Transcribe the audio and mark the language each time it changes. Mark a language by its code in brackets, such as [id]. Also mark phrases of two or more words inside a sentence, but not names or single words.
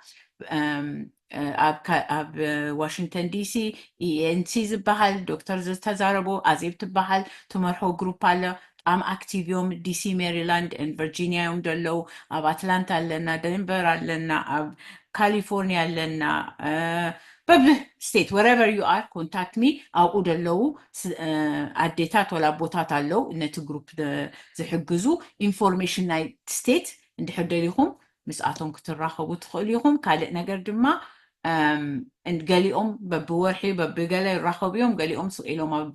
[ti] ኣብ ዋሽንግተን ዲሲ ENC ዝበሃል ዶክተር ዝተዛረቦ ኣዜብ ትበሃል ትመርሖ ግሩፕ ኣለ በጣም ኣክቲቭ እዮም ዲሲ ሜሪላንድ ቨርጂኒያ እዮም ደለው ኣብ ኣትላንታ ኣለና ደንቨር ኣለና ኣብ ካሊፎርኒያ ኣለና በብ ስቴት [en] wherever you are contact me [ti] ኣብኡ ደለው ኣዴታት ወላ ቦታት ኣለው ነቲ ግሩፕ ዝሕግዙ ኢንፎርሜሽን ናይ ስቴት እንድሕር ደሊኹም ምስኣቶም ክትራኸቡ ትኽእሉ ኢኹም ካልእ ነገር ድማ ገሊኦም በብወርሒ በብገለ ይራኸቡ እዮም ገሊኦም ስኢሎም ኣብ